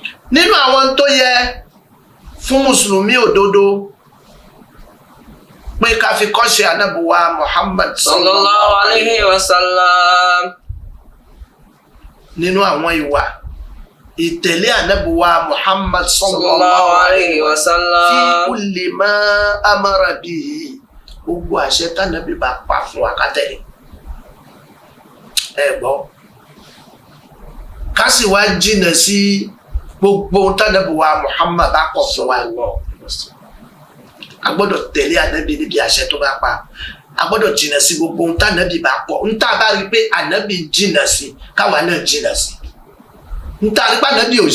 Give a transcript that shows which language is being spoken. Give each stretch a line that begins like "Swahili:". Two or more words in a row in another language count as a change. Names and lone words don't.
Yoruba: nínú àwọn tó yẹ fún mùsùlùmí òdodo pé ká fi kọ́ṣe ànábì wa Muhammad
Arabic: صلى الله عليه وسلم.
Yoruba: nínú àwọn ìwà ìtẹ̀lé ànábì wa Muhammad
Arabic: صلى الله عليه وسلم. في كل ما أمر به
Yoruba: gbogbo àṣẹ tánàbí bá pa fún wa ká tẹ̀lé. ẹ gbọ́ ká sì wá jìnnà sí gbogbo tánàbí wa Muhammad bá kọ̀ fún wa a gbọ́dọ̀ tẹ̀lé ànábì níbi àṣẹ tó bá pa a gbọ́dọ̀ jìnnà sí gbogbo tánàbí bá kọ̀ ń tá bá rí pé ànábì jìnnà sí káwa náà jìnnà sí ń tá rí pé ànábì ò